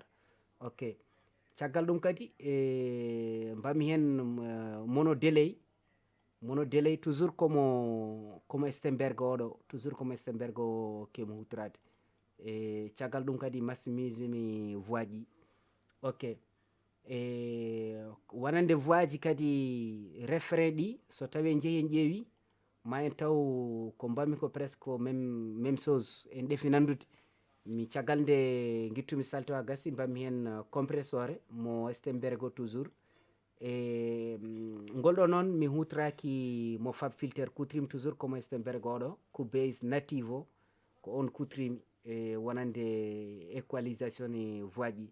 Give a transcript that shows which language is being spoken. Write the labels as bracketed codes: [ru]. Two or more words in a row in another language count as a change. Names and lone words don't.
[ff] Ok, caggal ɗum kadi mbami hen mono delay toujours komo Stenberg oɗo kemo hutorade. Caggal ɗum kadi massimisemi voix ji. Ok, wonande voix ji kadi référent ɗi so tawi en jeehi en ƴeewi ma en taw ko mbami ko [fr] presque même chose [ff] en ɗefi nandude. Mi caggal nde gittumi salte o gassi mbami hen compressore mo Stenberg o toujours ngolɗo noon mi hutoraki mo fab filter kutorimi toujours komo Stenberg oɗo Cubase native o ko on kutorimi wonande équalisation e voix ji.